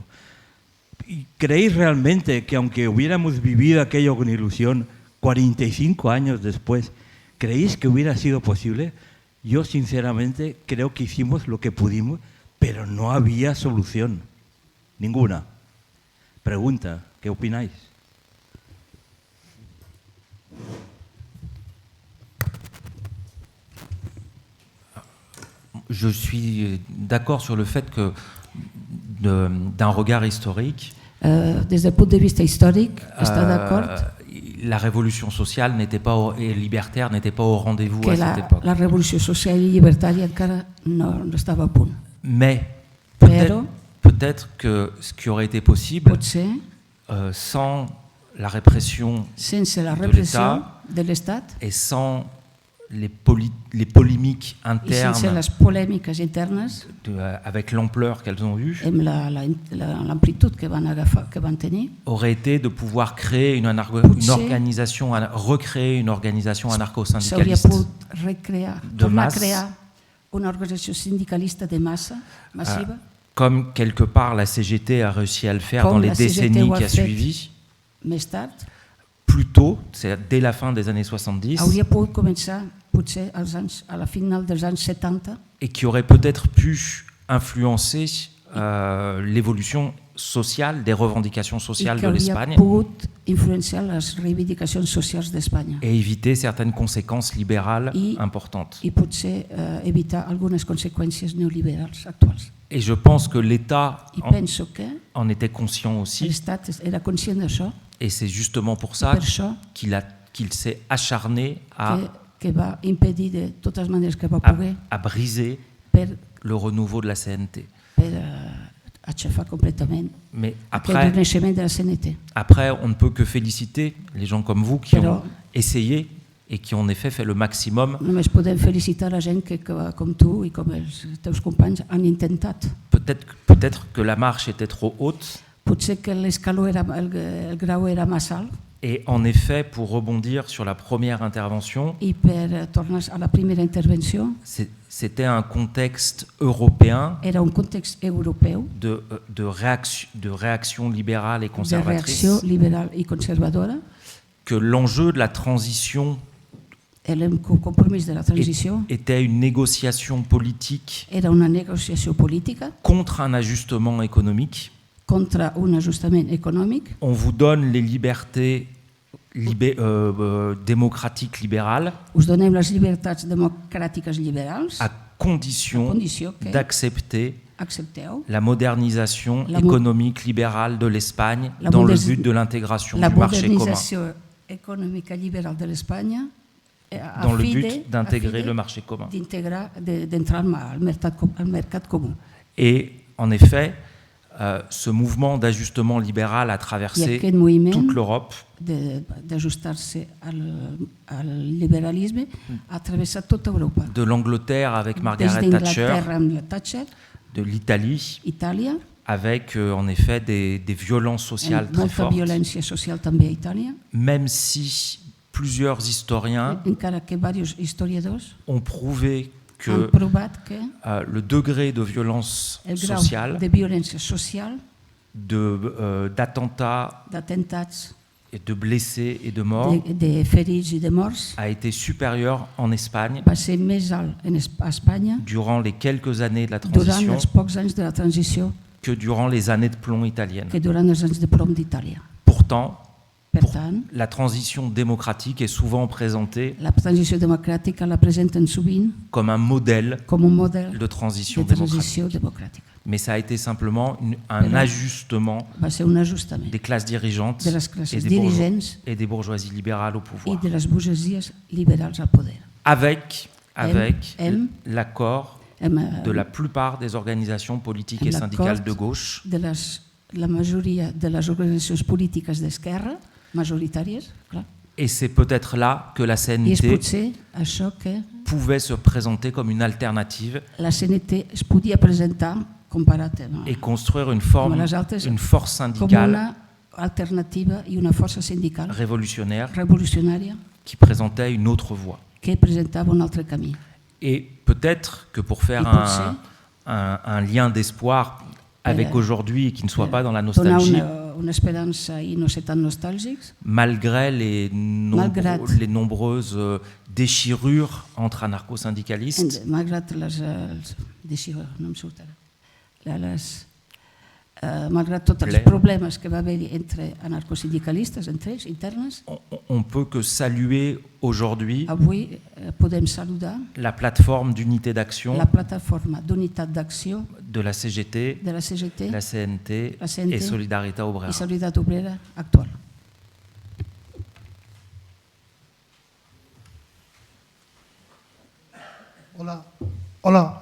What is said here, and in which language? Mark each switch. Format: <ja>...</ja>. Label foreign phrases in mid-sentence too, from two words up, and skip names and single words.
<es>¿Y creéis realmente que aunque hubiéramos vivido aquello con ilusión, 45 años después, creéis que hubiera sido posible? Yo sinceramente creo que hicimos lo que pudimos, pero no había solución, ninguna. Pregunta, ¿qué opináis?</es> <fr>Je suis d'accord sur le fait que, d'un regard historique,</fr> <ca>Des del punt de vista històric, està d'acord</ca> <fr>la révolution sociale n'était pas et libertaire n'était pas au rendez-vous que à cette époque.</fr> <ca>la revolució social i llibertària encara no estava a punt.</ca> <fr>Mais</fr> <ca>Però</ca> <fr>peut-être que ce qui aurait été possible,</fr> <ca>potser,</ca> <fr>sans la répression</fr> <ca>sense la de repressió</ca> <fr>l'État</fr> <ca>de l'Estat</ca> <fr>et sans les polémiques</fr> <ca>i</ca> <fr>internes</fr> <ca>sense les polèmiques internes,</ca> <fr>avec l'ampleur qu'elles ont eue,</fr> <ca>amb l'amplitud que van agafar, que van tenir,</ca> <fr>aurait été de pouvoir créer une organisation, recréer une organisation</fr> <ca>s'hauria</ca> <fr>anarcho-syndicaliste</fr> <ca>pogut recrear,</ca> <fr>de</fr> <ca>tornar a</ca> <fr>masse,</fr> <ca>crear una organització sindicalista de massa, massiva,</ca> <fr>comme quelque part la CGT a réussi à le faire Comme dans les</fr> <ca>la CGT</ca> <fr>décennies</fr> <ca>ho ha</ca> <fr>qui a</fr> <ca>fet.</ca> <fr>suivi.</fr> <ca>més tard,</ca> <fr>Plus tôt, c'est dès la fin des années 70,</fr> <ca>hauria pogut començar potser a la final dels anys 70</ca> <fr>et qui aurait peut-être pu influencer l'évolution sociale, des revendications</fr> <ca>i</ca> <fr>sociales</fr> <ca>que</ca> <fr>de</fr> <ca>hauria</ca> <fr>l'Espagne</fr> <ca>pogut influenciar les reivindicacions socials d'Espanya</ca> <fr>et éviter certaines conséquences libérales importantes.</fr> <ca>i potser evitar algunes conseqüències neoliberals actuals.</ca> <fr>Et je pense que l'État</fr> <ca>I penso que</ca> <fr>en était conscient aussi,</fr> <ca>l'Estat era conscient d'això,</ca> <fr>et c'est justement pour</fr> <ca>per</ca> <fr>ça</fr> <ca>això</ca> <fr>qu'il s'est acharné</fr> <ca>que va impedir de totes maneres que va poder</ca> <fr>à briser</fr> <ca>per</ca> <fr>le renouveau de la CNT.</fr> <ca>aixafar completament</ca> <fr>Mais</fr> <ca>aquest</ca> <fr>après,</fr> <ca>renaixement de la CNT.</ca> <fr>après, on ne peut que féliciter les gens comme vous qui</fr> <ca>Però-</ca> <fr>ont essayé et qui ont en effet fait le maximum.</fr> <ca>Només podem felicitar la gent que com tu i com els teus companys han intentat.</ca> <fr>Peut-être que la marche était trop haute.</fr> <ca>Potser que l'escaló el grau era massa alt</ca> <fr>Et en effet, pour rebondir sur la première intervention,</fr> <ca>i per tornar a la primera intervenció</ca> <fr>c'était un contexte européen</fr> <ca>era un context europeu</ca> <fr>de réaction libérale et</fr> <ca>de</ca> <fr>conservatrice,</fr> <ca>reacció liberal i conservadora.</ca> <fr>que l'enjeu de la transition</fr> <ca>El compromís de la transició</ca> <fr>était une négociation politique</fr> <ca>era una negociació política</ca> <fr>contre un ajustement économique.</fr> <ca>contra un ajustament econòmic.</ca> <fr>On vous donne les libertés démocratiques libérales</fr> <ca>Us donem les llibertats democràtiques liberals</ca> <fr>à condition</fr> <ca>que</ca> <fr>d'accepter</fr> <ca>accepteu</ca> <fr>la modernisation</fr> <ca>La</ca> <fr>économique libérale de l'Espagne</fr> <ca>La</ca> <fr>dans le</fr> <ca>moderni-</ca> <fr>but de l'intégration</fr> <ca>la</ca> <fr>du marché commun,</fr> <ca>modernització econòmica liberal de l'Espanya a</ca> <fr>dans le</fr> <ca>fi</ca> <fr>but d'intégrer le marché commun.</fr> <ca>d'entrar al mercat comú.</ca> <fr>Et en effet, ce mouvement d'ajustement libéral a</fr> <ca>I</ca> <fr>traversé</fr> <ca>aquest moviment</ca> <fr>toute l'Europe</fr> <ca>d'ajustar-se al liberalisme ha travessat tota Europa.</ca> <fr>de l'Angleterre avec</fr> <ca>Des</ca> <fr>Margaret Thatcher,</fr> <ca>d'Inglaterra amb la Thatcher,</ca> <fr>de l'Italie</fr> <ca>Itàlia,</ca> <fr>avec en effet des violences sociales</fr> <ca>amb</ca> <fr>très</fr> <ca>molta</ca> <fr>fortes,</fr> <ca>violència social també a Itàlia,</ca> <fr>même si plusieurs historiens</fr> <ca>encara que diversos historiadors</ca> <fr>ont prouvé</fr> <ca>han</ca> <fr>que</fr> <ca>provat que</ca> <fr>le degré de violence</fr> <ca>el grau</ca> <fr>sociale,</fr> <ca>de violència social,</ca> <fr>d'attentats</fr> <ca>d'atemptats,</ca> <fr>et de blessés et de morts</fr> <ca>de ferits i de morts,</ca> <fr>a été supérieur en Espagne</fr> <ca>va ser més alt a Espanya</ca> <fr>durant les quelques années de la</fr> <ca>durant</ca> <fr>transition</fr> <ca>els pocs anys de la transició</ca> <fr>que durant les années de plomb italiennes.</fr> <ca>que durant els anys de plom d'Itàlia.</ca> <fr>Pourtant,</fr> <ca>Per tant,</ca> <fr>la transition démocratique est souvent présentée</fr> <ca>la transició democràtica la presenten sovint</ca> <fr>comme un modèle</fr> <ca>com un model</ca> <fr>de transition</fr> <ca>de</ca> <fr>démocratique.</fr> <ca>transició democràtica.</ca> <fr>mais ça a été simplement un ajustement</fr> <ca>va ser un ajustament</ca> <fr>des classes dirigeantes</fr> <ca>de les classes</ca> <fr>et</fr> <ca>dirigents</ca> <fr>et des bourgeoisies libérales au</fr> <ca>i</ca> <fr>pouvoir,</fr> <ca>de les burgesies liberals al poder.</ca> <fr>avec</fr> <ca>Hem-</ca> <fr>l'accord</fr> <ca>Hem,</ca> <fr>de la plupart des organisations politiques et</fr> <ca>amb</ca> <fr>syndicales de</fr> <ca>l'acord</ca> <fr>gauche,</fr> <ca>de la majoria de les organitzacions polítiques d'esquerra, majoritàries, clar.</ca> <fr>et c'est peut-être là que la</fr> <ca>I és</ca> <fr>CNT</fr> <ca>potser això que</ca> <fr>pouvait se présenter comme une alternative</fr> <ca>la CNT es podia presentar comparat</ca> <fr>et construire une</fr> <ca>com a les altres</ca> <fr>une force</fr> <ca>com</ca> <fr>syndicale</fr> <ca>una alternativa i una força sindical</ca> <fr>révolutionnaire</fr> <ca>revolucionària</ca> <fr>qui présentait une autre voie.</fr> <ca>que presentava un altre camí.</ca> <fr>Et peut-être que pour faire</fr> <ca>Et potser,</ca> <fr>un lien d'espoir avec aujourd'hui et qui ne soit pas dans la</fr> <ca>donar</ca> <fr>nostalgie,</fr> <ca>una esperança i no ser tan nostàlgics,</ca> <fr>malgré les</fr> <ca>Malgrat.</ca> <fr>nombreuses déchirures entre anarcho-syndicalistes,</fr> <ca>malgrat no em surt ara, malgrat tots els Ple. problemes que va haver-hi entre anarcosindicalistes, entre ells,</ca> <fr>internes, on peut que saluer aujourd'hui</fr> <ca>avui podem saludar</ca> <fr>la plateforme d'unité d'action</fr> <ca>la plataforma d'unitat d'acció</ca> <fr>de la CGT,</fr> <ca>de la CGT</ca> <fr>la CNT,</fr> <ca>La CNT</ca> <fr>et Solidarité Obrera.</fr> <ca>i Solidaritat Obrera actual. Hola. Hola.</ca>